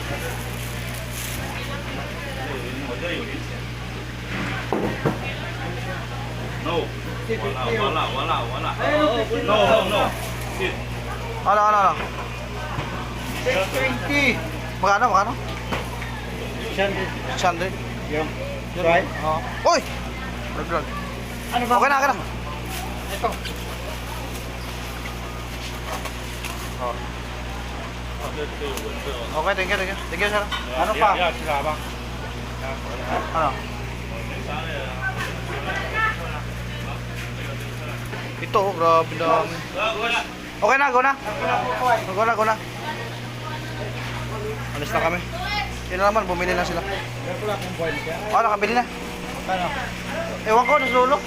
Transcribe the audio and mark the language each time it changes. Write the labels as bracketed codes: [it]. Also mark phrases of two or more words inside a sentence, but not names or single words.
[en] No， [zh] 完了 ，No， [tl] Ano? 620. Magkano? 600. 600? Yung. Right? Oo. Uy! Vlog. Ano ba? Okay na. Ito. [en] Okay, thank you. Thank you, sir. [tl] Ano pa? [zh] 要吃啥吧？ [tl] Ano? Ito, oh, grabe dami. Okay na, go na. Go na, go na. Alis na kami. Yun na naman, bumili na sila. Nakabili na. Ewan ko, nasa dulo.